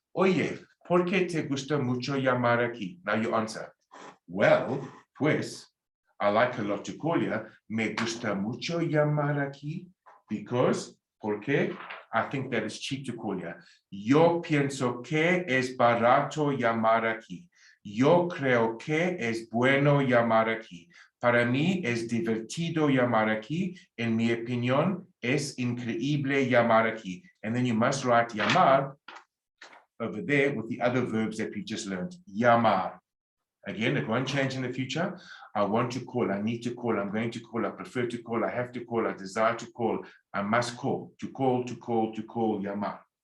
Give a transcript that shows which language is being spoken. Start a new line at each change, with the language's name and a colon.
Spanish: Oye, ¿por qué te gusta mucho llamar aquí?
English: Now you answer. Well,
Spanish: pues,
English: I like a lot to call here.
Spanish: Me gusta mucho llamar aquí
English: because,
Spanish: ¿por qué?
English: I think that it's cheap to call here.
Spanish: Yo pienso que es barato llamar aquí. Yo creo que es bueno llamar aquí. Para mí es divertido llamar aquí. En mi opinión, es increíble llamar aquí.
English: And then you must write llamar over there with the other verbs that we just learned. Llamar. Again, it won't change in the future. I want to call, I need to call, I'm going to call, I prefer to call, I have to call, I desire to call, I must call, to call, to call, to call, llamar.